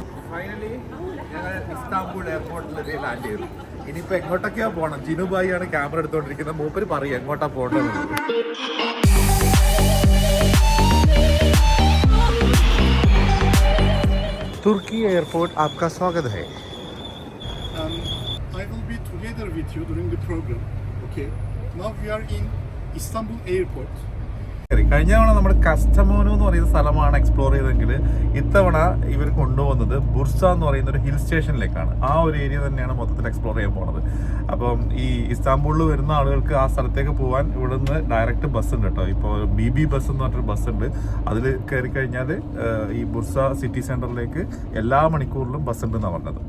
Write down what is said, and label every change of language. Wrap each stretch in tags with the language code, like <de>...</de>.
<ml>Finally ഞങ്ങൾ Istanbul എയർപോർട്ടിൽ land ചെയ്തു. ഇനിയിപ്പോൾ എങ്ങോട്ടൊക്കെയാ പോകണം? ജിനുബായി ആണ് ക്യാമറ എടുത്തുകൊണ്ടിരിക്കുന്നത്. മൂപ്പര് പറയും എങ്ങോട്ടാ പോകേണ്ടത്. തുർക്കി എയർപോർട്ട്</ml> <hi>आपका स्वागत है.</hi> <en>I will be together with you during the program. Okay. Now we are in Istanbul Airport.</en> <ml>കഴിഞ്ഞ തവണ നമ്മൾ കസ്റ്റമോനു എന്ന് പറയുന്ന സ്ഥലമാണ് എക്സ്പ്ലോർ ചെയ്തെങ്കിൽ ഇത്തവണ ഇവർ കൊണ്ടുപോകുന്നത് ബുർസ എന്ന് പറയുന്ന ഒരു ഹിൽ സ്റ്റേഷനിലേക്കാണ്. ആ ഒരു ഏരിയ തന്നെയാണ് മൊത്തത്തിൽ എക്സ്പ്ലോർ ചെയ്യാൻ പോകുന്നത്. അപ്പം ഈ ഇസ്താംബുളിൽ വരുന്ന ആളുകൾക്ക് ആ സ്ഥലത്തേക്ക് പോകാൻ ഇവിടുന്ന് ഡയറക്റ്റ് ബസ് ഉണ്ട് കേട്ടോ. ഇപ്പോൾ BB ബസ് എന്ന് പറഞ്ഞൊരു ബസ് ഉണ്ട്. അതിൽ കയറി കഴിഞ്ഞാൽ ഈ ബുർസ സിറ്റി സെൻറ്ററിലേക്ക് എല്ലാ മണിക്കൂറിലും ബസ് ഉണ്ടെന്നാണ് പറഞ്ഞത്.</ml>